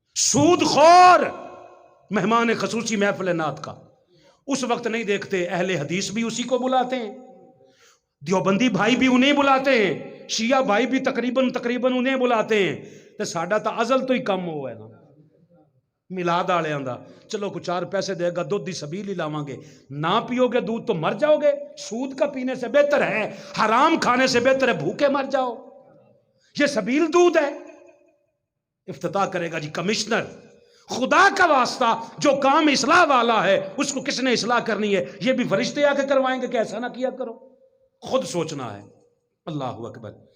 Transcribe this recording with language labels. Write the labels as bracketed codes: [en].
[ur] سود خور مہمان خصوصی محفل نعت کا اس وقت نہیں دیکھتے، اہل حدیث بھی اسی کو بلاتے ہیں، دیوبندی بھائی بھی انہیں بلاتے ہیں، شیعہ بھائی بھی تقریباً انہیں بلاتے ہیں. [pa] تو ساڈا تو ازل تو ہی کم ہوا ہے نا. میلاد والےاں دا چلو کو 4 پیسے دے گا، دودھ دی سبیل ہی لاواں گے. [ur] نہ پیو گے دودھ تو مر جاؤ گے. سود کا پینے سے بہتر ہے، حرام کھانے سے بہتر ہے بھوکے مر جاؤ. یہ سبیل دودھ ہے. افتتاح کرے گا جی کمشنر. خدا کا واسطہ جو کام اصلاح والا ہے اس کو کس نے اصلاح کرنی ہے؟ یہ بھی فرشتے آ کے کروائیں گے کہ ایسا نہ کیا کرو. خود سوچنا ہے. اللہ اکبر.